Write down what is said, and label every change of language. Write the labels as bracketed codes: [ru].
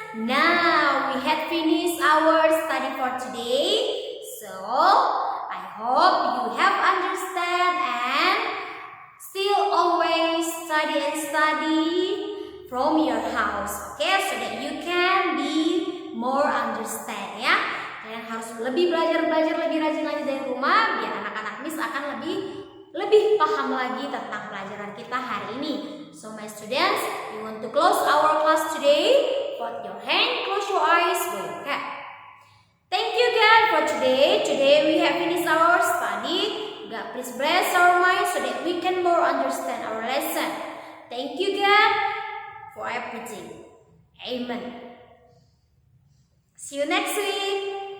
[en] Now we have finished our study for today. So I hope you have understand and still always study from your house. Okay, so that you can be more understand ya. [id] Kalian harus lebih belajar lebih rajin lagi dari rumah biar anak-anak Miss akan lebih paham lagi tentang pelajaran kita hari ini. [en] So my students, we want to close our class today. Put your hand, close your eyes, go your cap. Thank you God for today. Today we have finished our study. God please bless our minds so that we can more understand our lesson. Thank you God for everything. Amen. See you next week.